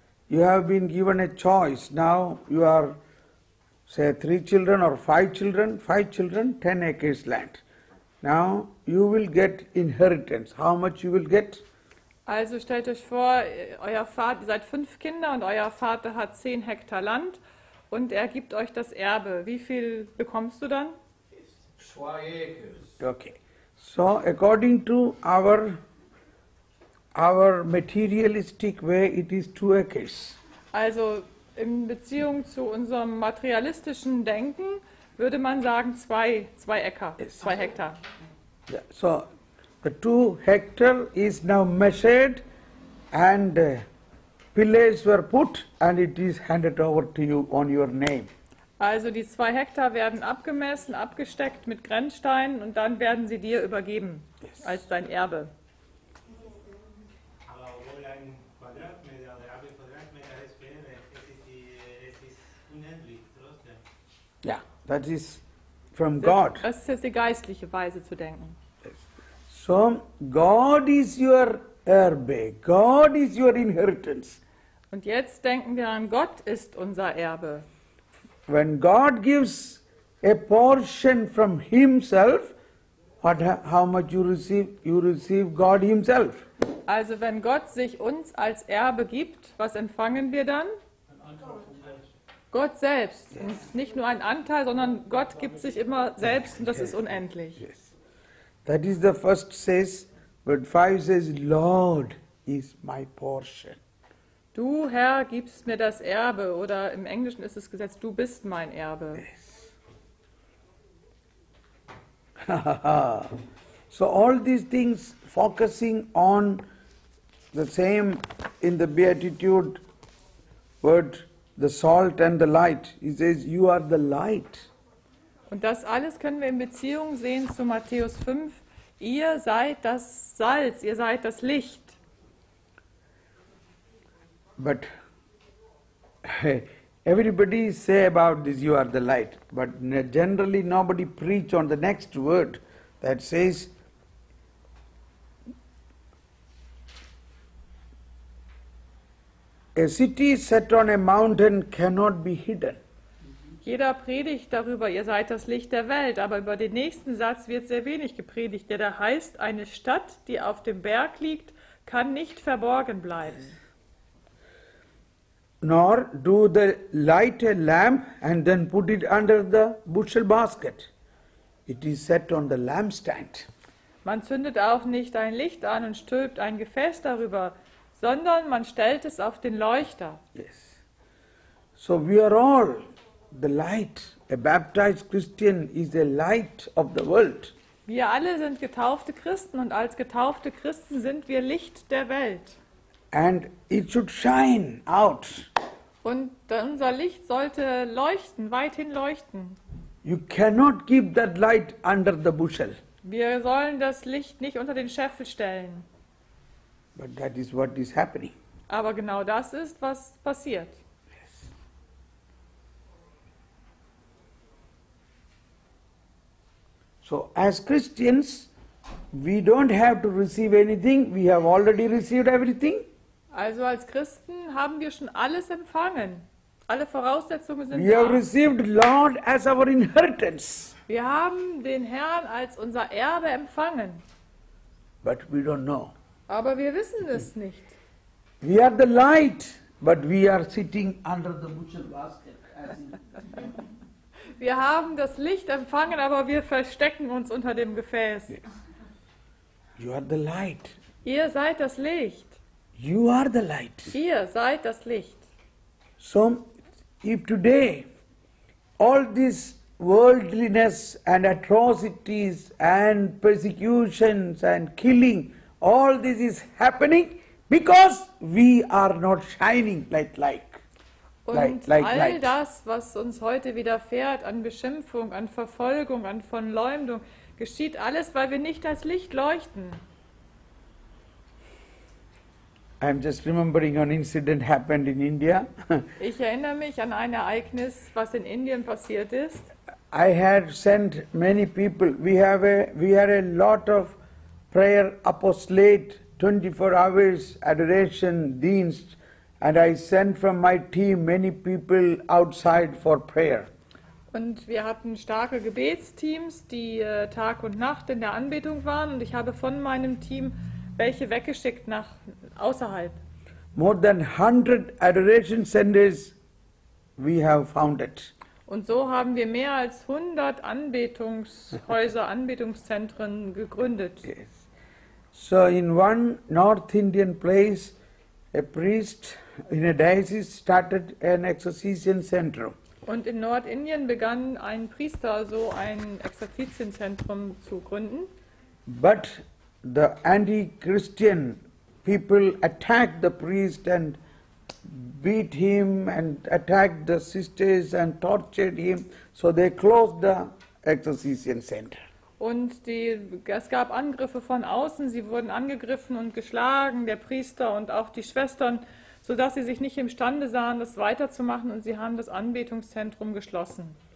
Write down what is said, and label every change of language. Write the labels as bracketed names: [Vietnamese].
[English] You have been given a choice. Now you are, say, 3 children or 5 children, 10 acres land. Now you will get inheritance. How much you will get? [German] Also stellt euch vor, ihr seid 5 Kinder und euer Vater hat 10 Hektar Land und er gibt euch das Erbe. Wie viel bekommst du dann? [English] 2 acres. Okay. So according to our materialistic way, it is 2 acres. [German] Also In Beziehung zu unserem materialistischen Denken würde man sagen 2 Äcker, 2 Hektar. [English] Yeah. So the 2 hectare is now measured and pillars were put and it is handed over to you on your name. [German] Also die 2 Hektar werden abgemessen, abgesteckt mit Grenzsteinen und dann werden sie dir übergeben als dein Erbe. Aber obwohl ein Quadratmeter oder ein Quadratmeter es wäre, es ist unendlich trotzdem. [English] Yeah, that is from God. [German] Das ist jetzt die geistliche Weise zu denken. [English] So God is your [German] erbe. [English] God is your inheritance. [German] Und jetzt denken wir an, Gott ist unser Erbe. [English] When God gives a portion from Himself, how much you receive God Himself. [German] Also wenn Gott sich uns als Erbe gibt, was empfangen wir dann? Gott selbst. Und nicht nur ein Anteil, sondern Gott gibt sich immer selbst und das ist unendlich. [English] Yes. That is the first says, but 5 says, Lord is my portion. [German] Du, Herr, gibst mir das Erbe, oder im Englischen ist es gesetzt, du bist mein Erbe. [English] So all these things focusing on the same in the Beatitude word, the salt and the light. He says, you are the light. [German] Und das alles können wir in Beziehung sehen zu Matthäus 5. Ihr seid das Salz, ihr seid das Licht. [English] But everybody say about this, you are the light. But generally nobody preach on the next word that says, a city set on a mountain cannot be hidden. [German] Jeder predigt darüber, ihr seid das Licht der Welt, aber über den nächsten Satz wird sehr wenig gepredigt, der da heißt, eine Stadt, die auf dem Berg liegt, kann nicht verborgen bleiben. [English] Nor do they light a lamp and then put it under the bushel basket. It is set on the lampstand. [German] Man zündet auch nicht ein Licht an und stülpt ein Gefäß darüber, sondern man stellt es auf den Leuchter. [English] Yes. So we are all the light. A baptized Christian is the light of the world. [German] Wir alle sind getaufte Christen und als getaufte Christen sind wir Licht der Welt. [English] And it should shine out. [German] Und unser Licht sollte leuchten, weithin leuchten. [English] You cannot keep that light under the bushel. [German] Wir sollen das Licht nicht unter den Scheffel stellen. [English] But that is what is happening. [German] Aber genau das ist, was passiert. [English] So as Christians, we don't have to receive anything. We have already received everything. [German] Also als Christen haben wir schon alles empfangen. Alle Voraussetzungen sind [English] We have [German] da. [English] received Lord as our inheritance. [German] Wir haben den Herrn als unser Erbe empfangen. [English] But we don't know. [German] Aber wir wissen es nicht. [English] We are the light, but we are sitting under the bushel basket. [German] Wir haben das Licht empfangen, aber wir verstecken uns unter dem Gefäß. [English] Yes. You are the light. [German] Ihr seid das Licht. [English] You are the light. [German] Ihr seid das Licht. [English] So, if today all this worldliness and atrocities and persecutions and killing, all this is happening because we are not shining like light. [German] Und [English] Like [German] all [English] light. [German] das, was uns heute widerfährt an Beschimpfung, an Verfolgung, an Verleumdung, geschieht alles, weil wir nicht als Licht leuchten. [English] I'm just remembering an incident happened in India. [German] Ich erinnere mich an ein Ereignis, was in Indien passiert ist. [English] I had sent many people. We had a lot of prayer apostolate, 24 hours adoration [German] dienst, [English] and I sent from my team many people outside for prayer. [German] Und wir hatten starke Gebetsteams, die Tag und Nacht in der Anbetung waren. Und ich habe von meinem Team welche weggeschickt nach außerhalb. [English] More than 100 adoration centers we have founded. [German] Und so haben wir mehr als 100 Anbetungshäuser, Anbetungszentren gegründet. [English] Yes. So in one North Indian place, a priest In a diocese started an exorcism center. [German] Und in Nordindien begann ein Priester so ein Exerzitienzentrum zu gründen. [English] But the anti-Christian people attacked the priest and beat him and attacked the sisters and tortured him. So they closed the exorcism center. [German] Und es gab Angriffe von außen, sie wurden angegriffen und geschlagen, der Priester und auch die Schwestern, sodass sie sich nicht imstande sahen, das weiterzumachen, und sie haben das Anbetungszentrum geschlossen.